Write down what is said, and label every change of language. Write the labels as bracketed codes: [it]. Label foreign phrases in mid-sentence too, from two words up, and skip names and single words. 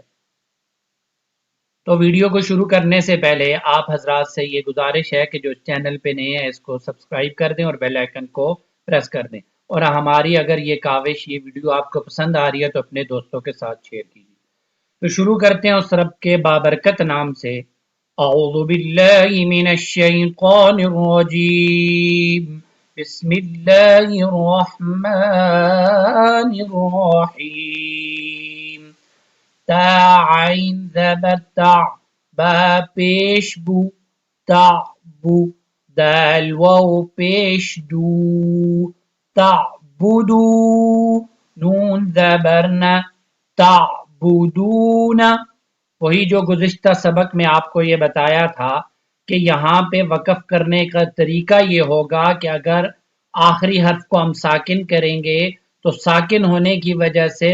[ur] تو ویڈیو کو شروع کرنے سے پہلے آپ حضرات سے یہ گزارش ہے کہ جو چینل پہ نئے ہیں اس کو سبسکرائب کر دیں اور بیل آئیکن کو پریس کر دیں، اور ہماری اگر یہ کاوش، یہ ویڈیو آپ کو پسند آ رہی ہے تو اپنے دوستوں کے ساتھ شیئر کیجیے۔ تو شروع کرتے ہیں اس رب کے بابرکت نام سے۔ [ar] اعوذ باللہ من الشیطان الرجیم، بسم اللہ الرحمن الرحیم۔ [ur] تا عین زبر تا، با پیش بو، تا بو، دال واو پیش دو، تعبدو، نون زبرنا، تعبدون۔ وہی جو گزشتہ سبق میں آپ کو یہ بتایا تھا کہ یہاں پہ وقف کرنے کا طریقہ یہ ہوگا کہ اگر آخری حرف کو ہم ساکن کریں گے تو ساکن ہونے کی وجہ سے